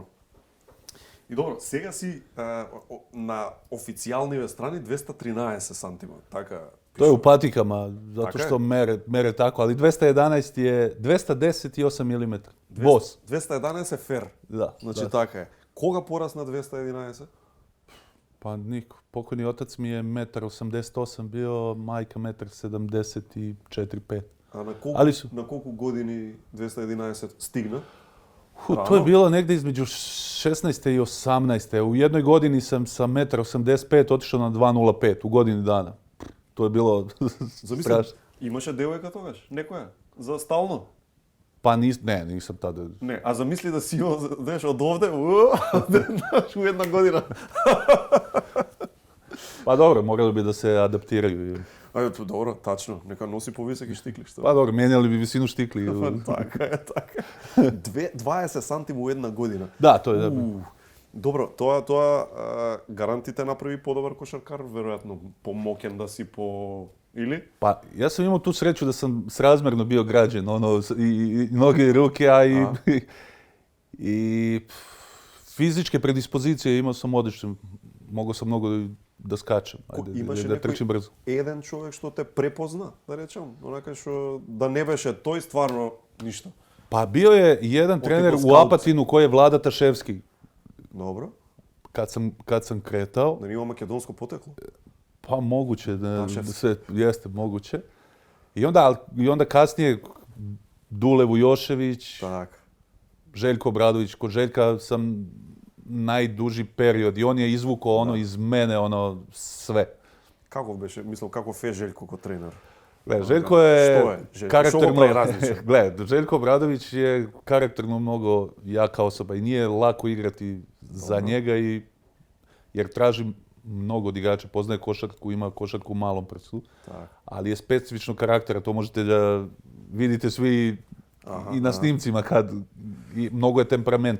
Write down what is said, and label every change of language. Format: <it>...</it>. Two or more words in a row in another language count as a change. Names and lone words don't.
<mk>И добро, сега си на официјалниве страни 213 сантима, така. Тоа е упатика, ма затоа така што мере тако, али 211 е 210,8 мм. Бос. 211 е фер. Да. Значи да. така е. Кога порасна 211?</mk> <sr>Pa niko. Pokojni otac mi je 1,88 m bio, majka 1,74-5.</sr> <mk>A na колку години 211 стигна?</mk> <sr>To je bilo negdje između 16. i 18. U jednoj godini sam sa 1,85 m otišao na 2,05 u godini dana. To je bilo strašno.</sr> <mk>Имаше девојка тогаш? Некоја? За стално?</mk> <sr>Pa nisam tada.</sr> <mk>Не, а замисли да си имал, знаеш, од овде, у една година.</mk> <sr>Pa dobro, morali bi da se adaptiraju.</sr> <mk>Ајде, добро, тачно. Нека носи повисоки штикли, што?</mk> <sr>Pa dobro, mijenjali bi visinu štikli.</sr> <mk>Така е, така. 20 сантим у една година.</mk> <sr>Da, to je dobro.</sr> <mk>Добро, тоа гарантите направи подобар кошаркар, веројатно помоќен да си по... Или?</mk> <sr>Pa, ja sam imao tu sreću da sam srazmjerno bio građen, i noge i ruke, a i fizičke predispozicije imao sam odlične. Mogao sam mnogo da skačem, da trčim brzo.</sr> <mk>Еден човек што те препозна, да речем, онака што да не беше тој стварно ништо.</mk> <sr>Pa bio je jedan trener u Apatinu koji je Vlada Taševski. Dobro. Kad sam kretao. Da ima makedonsko poteklo? Pa moguće, jeste moguće. I onda kasnije Dule Vujošević, Željko Obradović. Kod Željka sam najduži period i on je izvukao iz mene sve.</sr> <mk>Каков беше, мислам, каков е Željko</mk> <sr>kao trener? Željko je karakterno... Gled, Željko Obradović je karakterno mnogo jaka osoba i nije lako igrati za njega jer traži mnogo od igrača, poznaje košarku, ima košarku u malom prstu, ali je specifičnog karaktera, to možete da vidite svi i na snimcima kad mnogo je temperamenta.</sr>